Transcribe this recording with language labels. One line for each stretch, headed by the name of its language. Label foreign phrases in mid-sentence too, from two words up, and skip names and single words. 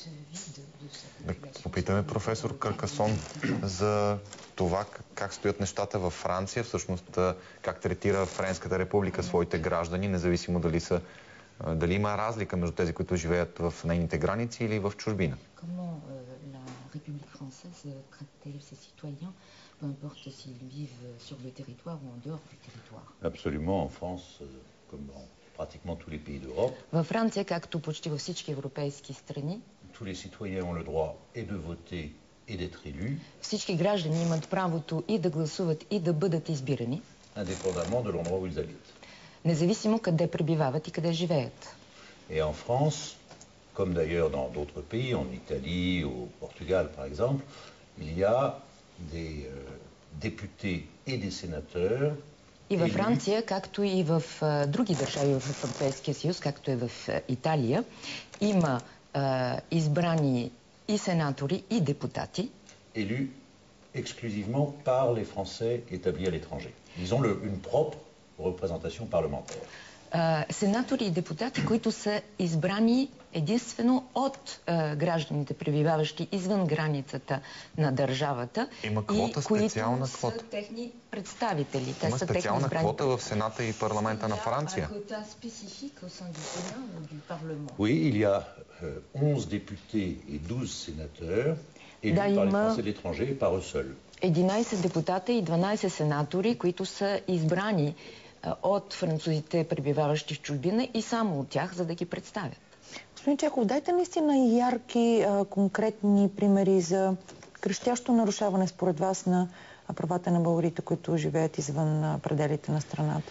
Bulgarian: Да попитаме професор Каркасон за това как стоят нещата във Франция, всъщност как третира Френската република своите граждани, независимо дали има разлика между тези, които живеят в нейните граници или в чужбина.
French: République française traite-t-elle ses citoyens, peu importe s'ils vivent sur le territoire ou en dehors du territoire? Absolument, en France, comme dans pratiquement tous les pays d'Europe.
Bulgarian: Във Франция, както почти във всички европейски страни,
French: tous les citoyens ont le droit et de voter et d'être élus.
Bulgarian: Всички граждани имат правото и да гласуват, и да бъдат избирани,
French: indépendamment de l'endroit où ils habitent.
Bulgarian: независимо къде пребивават и къде живеят.
French: Et en France, comme d'ailleurs dans d'autres pays, en Italie, au Portugal par exemple, il y a des députés et des sénateurs.
Bulgarian: И във Франция, както и в други държави в Европейския съюз, както е в Италия, има избрани и сенатори, и депутати,
French: élus exclusivement par les Français établis à l'étranger. Ils ont une propre représentation parlementaire.
Bulgarian: Сенатори и депутати, които са избрани единствено от гражданите, пребиваващи извън границата на държавата. Има квота, специална квота. Са техни представители. Има специална квота в Сената и парламента на Франция.
French: Oui, il y a 11 députés et 12 sénateurs élus par les Français de l'étranger et par eux seuls.
Bulgarian: 11 депутата и 12 сенатори, които са избрани от французите, пребиваващи в чужбина, и само от тях, за да ги представят. Господин Чеков, дайте наистина ярки, конкретни примери за крещящо нарушаване според вас на правата на българите, които живеят извън пределите на страната.